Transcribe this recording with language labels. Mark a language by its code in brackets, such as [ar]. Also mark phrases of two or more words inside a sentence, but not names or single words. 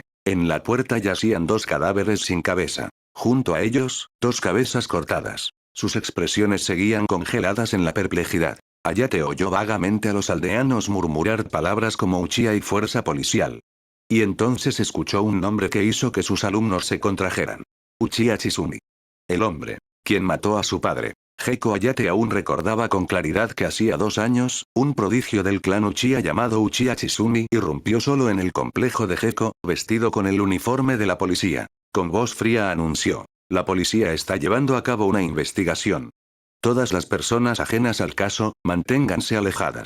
[es] En la puerta yacían 2 cadáveres sin cabeza. Junto a ellos, 2 cabezas cortadas. Sus expresiones seguían congeladas en la perplejidad. Ayate oyó vagamente a los aldeanos murmurar palabras como Uchiha y fuerza policial. Y entonces escuchó un nombre que hizo que sus alumnos se contrajeran. Uchiha Chizumi. El hombre. Quien mató a su padre. Heko Ayate aún recordaba con claridad que hacía 2 años, un prodigio del clan Uchiha llamado Uchiha Chizumi irrumpió solo en el complejo de Heko, vestido con el uniforme de la policía. Con voz fría anunció. La policía está llevando a cabo una investigación. Todas las personas ajenas al caso, manténganse alejadas.